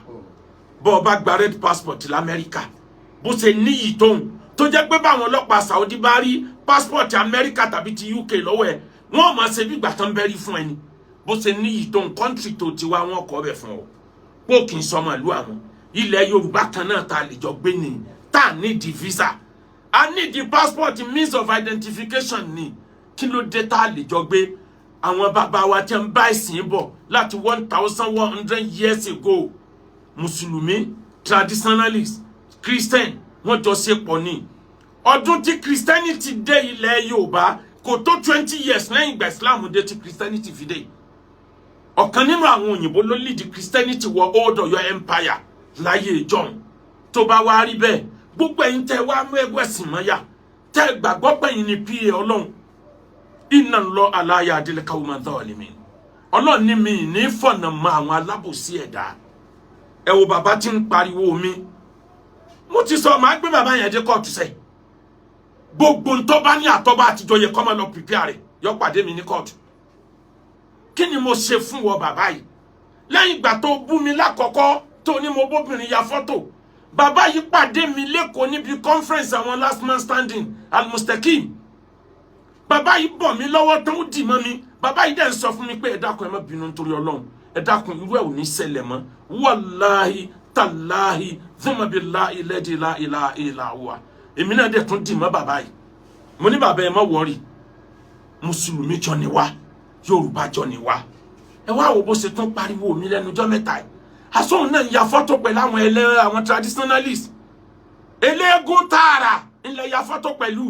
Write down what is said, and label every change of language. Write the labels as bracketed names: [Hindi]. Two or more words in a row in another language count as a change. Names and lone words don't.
[Yoruba] Bọ́ bá gba [English] red passport [Yoruba] l'Amẹ́ríkà bó ṣe níyì tóun tó jẹ́ pé báwọn ọlọ́pàá Saudi bá rí passport Amẹ́ríkà tàbí ti UK lọ́wọ́ ẹ̀ wọ́n máa ṣe bí ìgbà tán bẹ́rí fún ẹni. Bó ṣe níyì tóun country tó ti wá wọn kọ́ bẹ̀ fún ọ pé kì í sọmọ ìlú àwọn. Ilẹ̀ Yorùbá kan náà ta lè jọ gbé ni tá need visa, a [English] need the passport means of identification [Yoruba] ni. Kí ló dé tá lè jọ gbé? Àwọn bàbá wa tí ń bá ìsìn bọ̀ láti 1100 [English] years ago, [Yoruba] Mùsùlùmí, traditionalist, Christian, wọ́n jọ ṣe pọ̀ ni. Ọdún tí Christianity dé ilẹ̀ Yorùbá kò tó 20 years lẹ́yìn ìgbà Islam dé tí Christianity fi dé. Ọ̀kan nínú àwọn òyìnbó ló lead Christianity wọ Old Ọ̀yọ́ Empire láyé John. Tó bá wá rí bẹ́ẹ̀, gbogbo ẹ̀yin tẹ́ wá mú ẹgbẹ́ sìn mọ́yà, tẹ́ gbàgbọ́ pé ẹ̀yin ni PA Ọlọ́run. [Arabic] إن الله لا يهدي القوم الظالمين. [Yoruba] Ọlọ́run ní mi ní fọ̀nà mọ́ àwọn alábòsí ẹ̀dá. Ẹ wo bàbá tí ń pariwo mi. Mo ti sọ máa gbé bàbá yẹn dé kóòtù sẹ́. Gbogbo ntọ́ bá ní àtọ́bá àtijọ́ yẹ kọ́ máa lọ prepare rẹ̀ yọ pàdé mi ní kóòtù. Kí ni mo ṣe fún wọ bàbá yìí? Lẹ́yìn ìgbà tó bú mi lákọ̀ọ́kọ́ tó ní mo bóbìnrin ya fọ́tò. Bàbá yìí pàdé mi lẹ́kọ̀ọ́ níbi conference àwọn [English] last man standing [Yoruba] Al-Mustaqim. Bàbá yìí bọ̀ mí lọ́wọ́ tó dì mọ́ mi. Bàbá yìí dẹ̀ ń sọ fún mi pé ẹ dákun ẹ má bínú nítorí Ọlọ́run. Ẹ dákun irú ẹ̀ ò ní ṣẹlẹ̀ mọ́. [Arabic] والله تالله ثم بالله الذي لا إله إلا هو. [Yoruba] Èmi náà dẹ̀ tún dì mọ́ bàbá yìí. Mo ní bàbá ẹ má worry. Mùsùlùmí jọ ni wá, Yorùbá jọ ni wá. Ẹ wá wo bó ṣe tún pariwo mi lẹ́nu ọjọ́ mẹ́ta yìí. Asóhun náà ya fọ́tò pẹ̀lú àwọn traditionalist. Eléégún tààrà ńlẹ̀ ya fọ́tò pẹ̀lú.